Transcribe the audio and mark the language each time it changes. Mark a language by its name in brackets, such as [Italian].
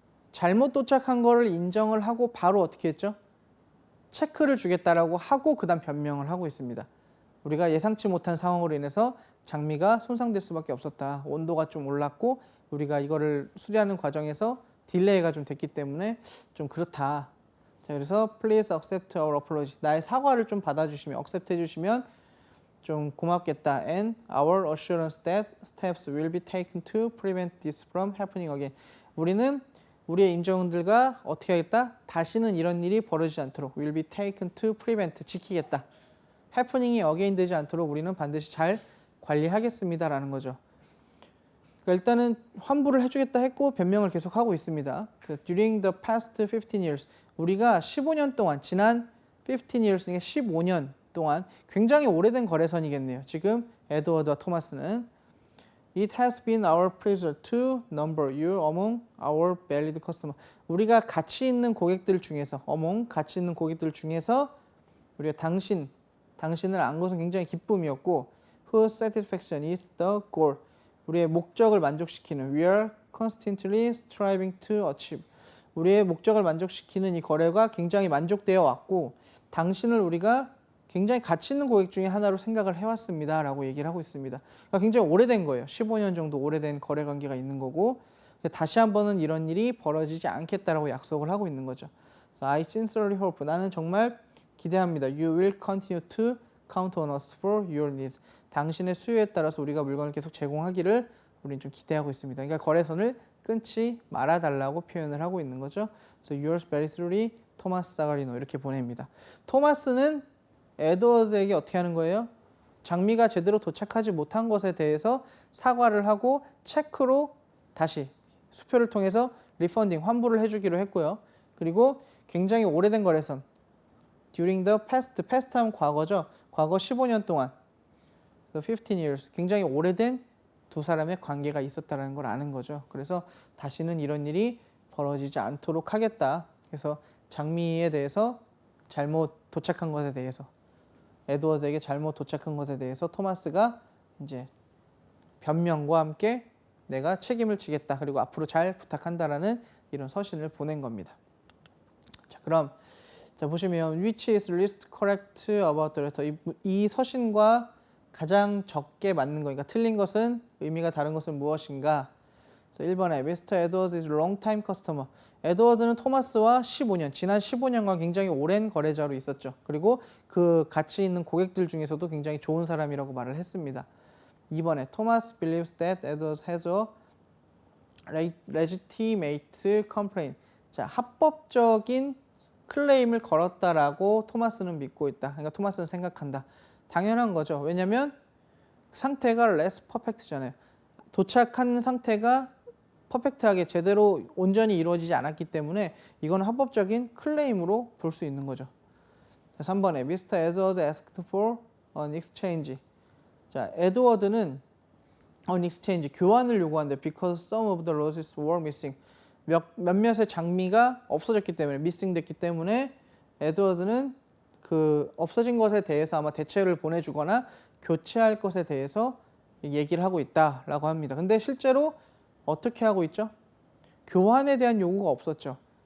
[Korean] 잘못 도착한 거를 인정을 하고 바로 어떻게 했죠? 체크를 주겠다라고 하고 그 다음 변명을 하고 있습니다. 우리가 예상치 못한 상황으로 인해서 장미가 손상될 수밖에 없었다. 온도가 좀 올랐고 우리가 이거를 수리하는 과정에서 딜레이가 좀 됐기 때문에 좀 그렇다. 자, 그래서 [English] please accept our apology. [Korean] 나의 사과를 좀 받아주시면, accept 해주시면 좀 고맙겠다. [English] And our assurance that steps will be taken to prevent this from happening again. [Korean] 우리는 우리의 임직원들과 어떻게 하겠다? 다시는 이런 일이 벌어지지 않도록 [English] will be taken to prevent, [Korean] 지키겠다. happening이 again 되지 않도록 우리는 반드시 잘 관리하겠습니다라는 거죠. 그러니까 일단은 환불을 해주겠다 했고 변명을 계속하고 있습니다. [English] During the past 15 years, [Korean] 우리가 15년 동안, 지난 15 years 중에 15년 동안 굉장히 오래된 거래선이겠네요. 지금 에드워드와 토마스는 [English] It has been our pleasure to number you among our valued customers. [Korean] 우리가 가치 있는 고객들 중에서, 가치 있는 고객들 중에서 우리가 당신을 안 것은 굉장히 기쁨이었고, [English] whose satisfaction is the goal. [Korean] 우리의 목적을 만족시키는, [English] we are constantly striving to achieve. [Korean] 우리의 목적을 만족시키는 이 거래가 굉장히 만족되어 왔고, 당신을 우리가 굉장히 가치 있는 고객 중에 하나로 생각을 해왔습니다. 라고 얘기를 하고 있습니다. 그러니까 굉장히 오래된 거예요. 15년 정도 오래된 거래 관계가 있는 거고, 다시 한번은 이런 일이 벌어지지 않겠다라고 약속을 하고 있는 거죠. [English] So I sincerely hope, [Korean] 나는 정말 기대합니다. [English] You will continue to count on us for your needs. [Korean] 당신의 수요에 따라서 우리가 물건을 계속 제공하기를 우리는 좀 기대하고 있습니다. 그러니까 거래선을 끊지 말아달라고 표현을 하고 있는 거죠. [English] So yours very truly, [Korean] 토마스 사가리노, 이렇게 보냅니다. 토마스는 에드워즈에게 어떻게 하는 거예요? 장미가 제대로 도착하지 못한 것에 대해서 사과를 하고 체크로 다시 수표를 통해서 리펀딩, 환불을 해주기로 했고요. 그리고 굉장히 오래된 거래선, [English] during the past [Korean] 하면 과거죠. 과거 15년 동안, the 15 years, 굉장히 오래된 두 사람의 관계가 있었다는 걸 아는 거죠. 그래서 다시는 이런 일이 벌어지지 않도록 하겠다. 그래서 장미에 대해서 잘못 도착한 것에 대해서, 에드워드에게 잘못 도착한 것에 대해서 토마스가 이제 변명과 함께 내가 책임을 지겠다. 그리고 앞으로 잘 부탁한다라는 이런 서신을 보낸 겁니다. 자, 그럼 자 보시면 [English] which is least correct about the letter. [Korean] 이 서신과 가장 적게 맞는 거니까 틀린 것은, 의미가 다른 것은 무엇인가? 그래서 1번에 Mr. [English] Edwards is a long-time customer. [Korean] 에드워드는 토마스와 15년, 지난 15년간 굉장히 오랜 거래자로 있었죠. 그리고 그 같이 있는 고객들 중에서도 굉장히 좋은 사람이라고 말을 했습니다. [English] 2번에 Thomas believes that Edwards has a legitimate complaint. [Korean] 자, 합법적인 클레임을 걸었다라고 토마스는 믿고 있다. 그러니까 토마스는 생각한다. 당연한 거죠. 왜냐하면 상태가 [English] less perfect [Korean] 잖아요. 도착한 상태가 퍼펙트하게 제대로 온전히 이루어지지 않았기 때문에 이건 합법적인 클레임으로 볼 수 있는 거죠. 자, 3번에 Mr. [English] Edwards asked for an exchange. [Korean] 자, 에드워드는 an exchange, 교환을 요구한대. [English] Because some of the roses were missing. [Korean] 몇몇의 장미가 없어졌기 때문에, missing 됐기 때문에 에드워드는 그 없어진 것에 대해서 아마 대체를 보내주거나 교체할 것에 대해서 얘기를 하고 있다라고 합니다. 근데 실제로 어떻게 하고 있죠? 교환에 대한 요구가 없었죠.